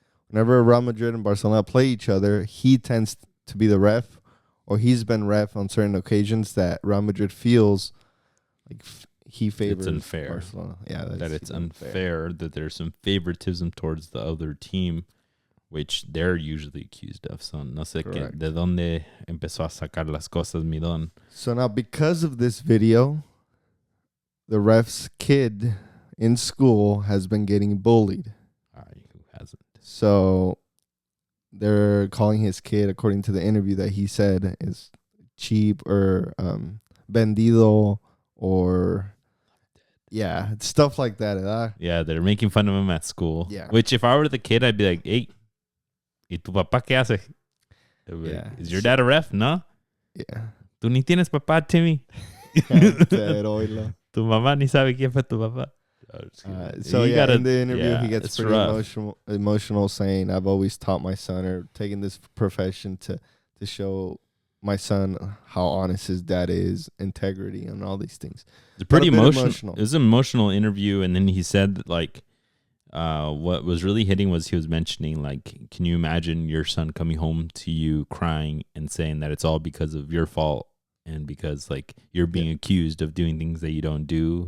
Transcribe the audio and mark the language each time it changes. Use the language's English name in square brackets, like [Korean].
[English] Whenever Real Madrid and Barcelona play each other, he tends to be the ref, or he's been ref on certain occasions that Real Madrid feels like he favors Barcelona. Yeah, that it's unfair that there's some favoritism towards the other team, which they're usually accused of. [Spanish] So no sé qué, de dónde empezó a sacar las cosas, mi don. [English] So now, because of this video, the ref's kid in school has been getting bullied. Who hasn't? So they're calling his kid, according to the interview that he said, is cheap or vendido or stuff like that. Yeah, they're making fun of him at school. Yeah. Which if I were the kid, I'd be like, hey, [Spanish] ¿y tu papá qué hace? [English] Yeah. Is your dad a ref? No. Yeah. [Spanish] Tú ni tienes papá, Timmy. Tu mamá ni sabe quién fue tu papá. [English] So in the interview, he gets pretty emotional, saying, "I've always taught my son or taken this profession to show my son how honest his dad is, integrity, and all these things." It's pretty emotional. It was an emotional interview, and then he said that, like, what was really hitting was he was mentioning, like, can you imagine your son coming home to you crying and saying that it's all because of your fault and because, like, you're being accused of doing things that you don't do.